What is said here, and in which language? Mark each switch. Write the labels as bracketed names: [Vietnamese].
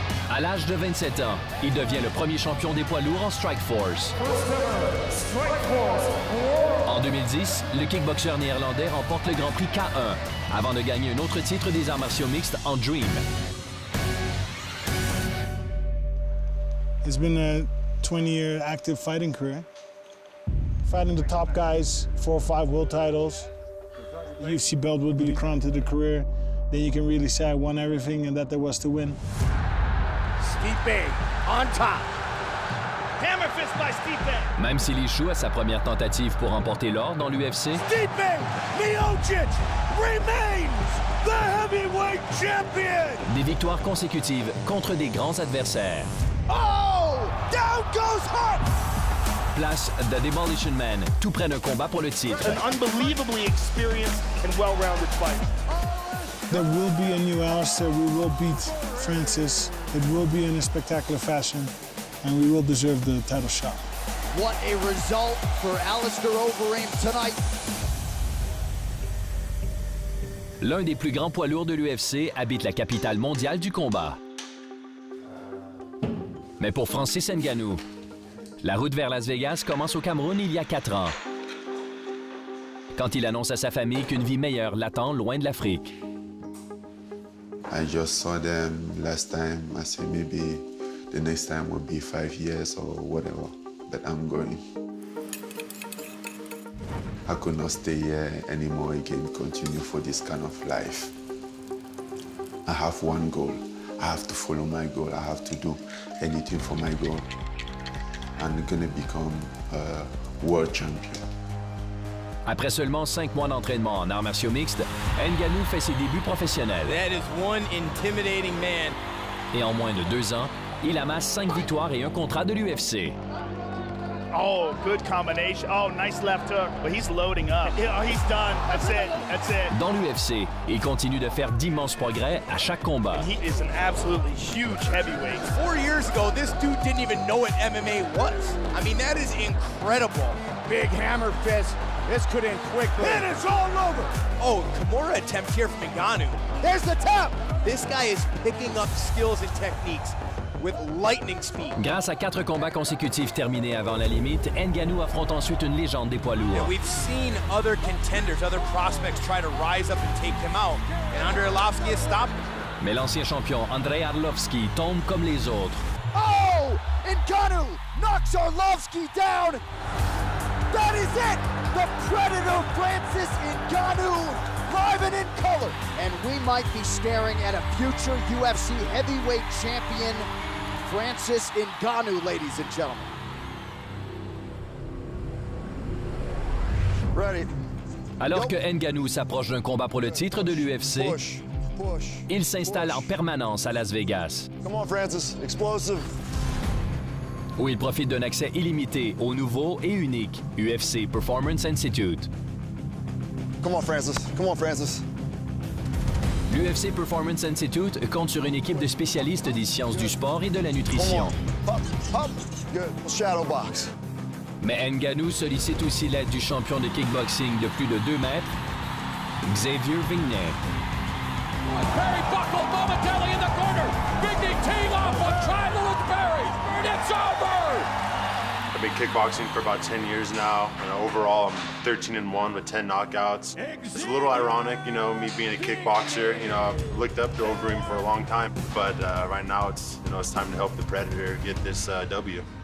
[French] À l'âge de 27 ans, il devient le premier champion des poids lourds en Strikeforce. En 2010, le kickboxeur néerlandais remporte le Grand Prix K1 avant de gagner un autre titre des arts martiaux mixtes en Dream. [English] It's been a 20-year active fighting career. Fighting the top guys, 4 or 5 world titles. The UFC belt would be the crown to the career. Then you can really say I won everything and that there was to win. Stipe on top. Hammer fist by Stipe. [French] Même s'il échoue à sa première tentative pour remporter l'or dans l'UFC, [English] Stipe Miocic remains the heavyweight champion. [French] Des victoires consécutives contre des grands adversaires. [English] Oh, down goes Hart. [French] Place The Demolition Man, tout près d'un combat pour le titre. [English] An unbelievably experienced and well-rounded fight. There will be a new Alistair. We will beat Francis. It will be in a spectacular fashion, and we will deserve the title shot. What a result for Alistair Overeem tonight. [French] L'un des plus grands poids lourds de l'UFC habite la capitale mondiale du combat. Mais pour Francis Ngannou, la route vers Las Vegas commence au Cameroun il y a 4 ans. Quand il annonce à sa famille qu'une vie meilleure l'attend loin de l'Afrique. [English] I just saw them last time. I said maybe the next time will be 5 years or whatever that I'm going. I could not stay here anymore again, continue for this kind of life. I have one goal. I have to follow my goal. I have to do anything for my goal. I'm gonna become a world champion. [French] Après seulement 5 mois d'entraînement en arts martiaux mixtes, Ngannou fait ses débuts professionnels. [English] That is one intimidating man. [French] Et en moins de 2 ans, il amasse 5 victoires et un contrat de l'UFC. [English] Oh, good combination. Oh, nice left hook. But he's loading up. Oh, he's done. That's it. That's it. [French] Dans l'UFC, il continue de faire d'immenses progrès à chaque combat. [English] And he is an absolutely huge heavyweight. 4 years ago, this dude didn't even know what MMA was. I mean, that is incredible. Big hammer fist. This could end quickly. And it's all over. Oh, Kimura attempt here from Ngannou. There's the tap. This guy is picking up skills and techniques with lightning speed. [French] Grâce à 4 combats consécutifs terminés avant la limite, Ngannou affronte ensuite une légende des poids lourds. [English] And we've seen other contenders, other prospects try to rise up and take him out. And Andrei Arlovski has stopped him. [French] Mais l'ancien champion Andrei Arlovski tombe comme les autres. Oh! [English] Ngannou knocks Arlovski down. That is it! The Predator Francis Ngannou, live and in color. And we might be staring at a future UFC heavyweight champion, Francis Ngannou, ladies and gentlemen. Ready. [French] Alors que Ngannou s'approche d'un combat pour le titre de l'UFC, il s'installe en permanence à Las Vegas. [English] Come on, Francis. Explosive. [French] Où il profite d'un accès illimité au nouveau et unique UFC Performance Institute. [English] Come on, Francis. Come on, Francis. [French] L'UFC Performance Institute compte sur une équipe de spécialistes des sciences du sport et de la nutrition. [English] Up, up. Good. Shadow box. [French] Mais Ngannou sollicite aussi l'aide du champion de kickboxing de plus de 2 mètres, Xavier Vignais. [English] Perry buckled momentarily in the corner. Vignais teeing off on triangle with Perry. It's over! I've been kickboxing for about 10 years now, and overall I'm 13-1 with 10 knockouts. It's a little ironic, you know, me being a kickboxer. You know, I've looked up to Overeem for a long time, but right now it's time to help the Predator get this W.